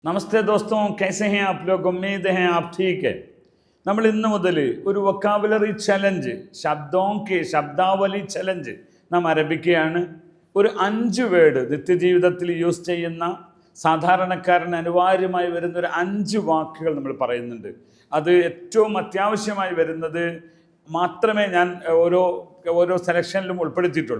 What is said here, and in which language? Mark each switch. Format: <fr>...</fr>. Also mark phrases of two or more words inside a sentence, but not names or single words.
<hi>नमस्ते दोस्तों, कैसे हैं आप लोग? उम्मीद है आप ठीक है.</hi> <ml>നമ്മൾ ഇന്ന് മുതൽ ഒരു</ml> <en>vocabulary challenge,</en> <ml>ശബ്ദാവലി ചലഞ്ച് നാം ആരംഭിക്കുകയാണ്. ഒരു 5 വേർഡ് നിത്യജീവിതത്തിൽ യൂസ് ചെയ്യുന്ന സാധാരണക്കാരന് അനിവാര്യമായി വരുന്ന ഒരു 5 വാക്കുകൾ നമ്മൾ പറയുന്നുണ്ട്. അത് ഏറ്റവും അത്യാവശ്യമായി വരുന്നത് മാത്രമേ ഞാൻ ഓരോ സെലക്ഷനിലും ഉൾപ്പെടുത്തിയിട്ടുള്ളൂ.</ml>